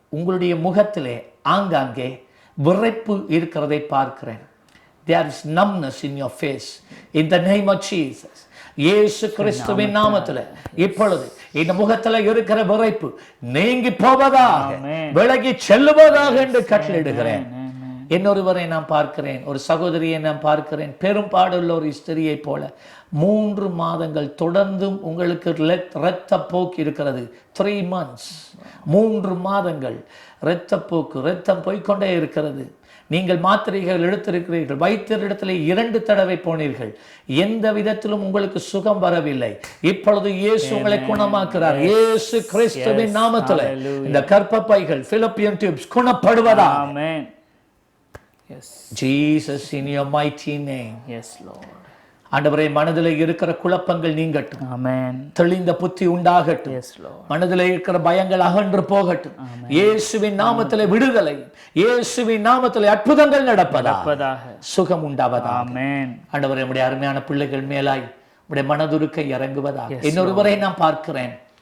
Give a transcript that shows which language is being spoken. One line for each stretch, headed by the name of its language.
Tamil: உங்களுடைய முகத்திலே ஆங்காங்கே விரைப்பு இருக்கிறதை பார்க்கிறேன்.
English: There is numbness in your face in the name of Jesus.
Tamil: இயேசு கிறிஸ்துவின் நாமத்தில் இப்பொழுது இந்த முகத்தில் இருக்கிற விரைப்பு நீங்கி போவதாக, விலகி செல்லுவதாக என்று கட்டளையிடுகிறேன். இன்னொருவரை நான் பார்க்கிறேன். ஒரு சகோதரியை நான் பார்க்கிறேன். பெரும்பாடுள்ள ஒரு ஸ்திரியை போல 3 மாதங்கள் தொடர்ந்தும் உங்களுக்கு இரத்த போக்கு இருக்கிறது.
English: 3 months,
Tamil: 3 மாதங்கள் இரத்த போக்கு, இரத்தம் போய்கொண்டே இருக்கிறது. நீங்கள் மாத்திரைகள் எடுத்திருக்கிறீர்கள். வைத்தியரிடத்தில் 2 தடவை போனீர்கள். எந்த விதத்திலும் உங்களுக்கு சுகம் வரவில்லை. இப்பொழுது இயேசு உங்களை குணமாக்குறார். இயேசு கிறிஸ்துவின் நாமத்தில் இந்த கர்ப்பப்பைகள், fallopian tubes குணப்படுவதா. Amen.
English: Jesus in your mighty name. Yes Lord.
Tamil: ஆண்டவரே, மனதில் இருக்கிற குழப்பங்கள் நீங்கட்டும். ஆமென். தெளிந்த புத்தி உண்டாகட்டும்.
English: Yes Lord.
Tamil: மனதில் இருக்கிற பயங்கள் அகன்று போகட்டும். இயேசுவின் நாமத்திலே விடுதலை, இயேசுவின் நாமத்திலே அற்புதங்கள் நடப்பதாக, சுகம் உண்டாவதாக. ஆமென். ஆண்டவரே, நம்முடைய அருமையான பிள்ளைகள் மேலாய் உம்முடைய மனதுருக்கை இறங்குவதாக. இன்னொருவரை நான் பார்க்கிறேன்.